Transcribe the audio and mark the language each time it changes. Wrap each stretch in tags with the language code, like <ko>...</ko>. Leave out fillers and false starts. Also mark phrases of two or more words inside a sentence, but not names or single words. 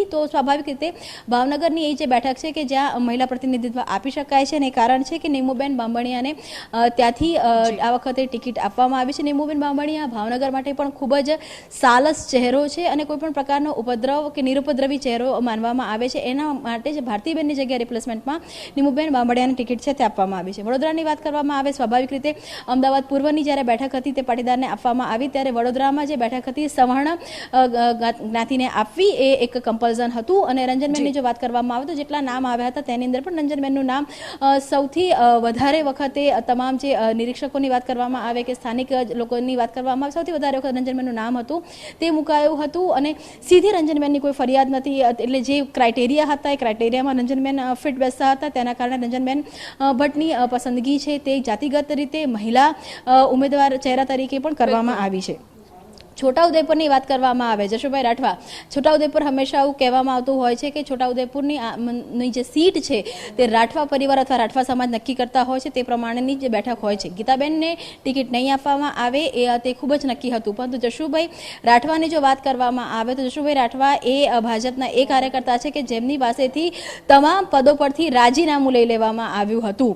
<gu>તો સ્વાભાવિક રીતે ભાવનગરની એ જે બેઠક છે કે જ્યાં મહિલા પ્રતિનિધિત્વ આપી શકાય છે ને કારણ છે કે નીમૂબેન બાંબણિયાને ત્યાંથી આ વખતે ટિકિટ આપવામાં આવી છે। નીમૂબેન બાંબણિયા ભાવનગર માટે પણ ખૂબ જ સાલસ ચહેરો છે અને કોઈપણ પ્રકારનો ઉપદ્રવ કે નિરુપદ્રવી ચહેરો માનવામાં આવે છે। એના માટે ભારતીબેનની જગ્યાએ રિપ્લેસમેન્ટમાં નીમૂબેન બાંબણિયાને ટિકિટ છે તે આપવામાં આવી છે। વડોદરાની વાત કરવામાં આવે, સ્વાભાવિક રીતે અમદાવાદ પૂર્વની જ્યારે બેઠક હતી તે પાટીદારને આપવામાં આવી ત્યારે વડોદરામાં જે બેઠક હતી સવર્ણ જ્ઞાતિને આપવી એ એક કમ્પલ્ઝન હતું અને રંજનબેનની જો વાત કરવામાં આવે તો જેટલા નામ આવ્યા હતા તેની અંદર પણ રંજનબેનનું નામ સૌથી વધારે વખતે તમામ જે નિરીક્ષકોની વાત કરવામાં આવે કે સ્થાનિક લોકોની વાત કરવામાં આવે સૌથી વધારે વખત રંજનબેનનું નામ હતું તે મુકાયું હતું અને સીધી રંજનબેનની કોઈ ફરિયાદ નથી એટલે જે ક્રાઇટેરિયા હતા ક્રાઇટેરિયા મેં રંજનબેન ફિટ બેસતા થા તેના કારણે રંજનબેન ભટ્ટની પસંદગી હૈ તે જાતિગત રીતે મહિલા ઉમ્મીદવાર ચહેરા તરીકે પણ કરવામાં આવી છે। છોટાઉદેપુરની વાત કરવામાં આવે, જશુભાઈ રાઠવા, છોટાઉદેપુર હંમેશા એવું કહેવામાં આવતું હોય છે કે છોટાઉદેપુરની ની જે સીટ છે તે રાઠવા પરિવાર અથવા રાઠવા સમાજ નક્કી કરતા હોય છે, તે પ્રમાણેની જે બેઠક હોય છે. ગીતાબેનને ટિકિટ નહીં આપવામાં આવે તે ખૂબ જ નક્કી હતું, પરંતુ જશુભાઈ રાઠવાની જો વાત કરવામાં આવે તો જશુભાઈ રાઠવા એ ભાજપના એ કાર્યકર્તા છે કે જેમની પાસેથી તમામ પદો પરથી રાજીનામું લઈ લેવામાં આવ્યું હતું.</gu>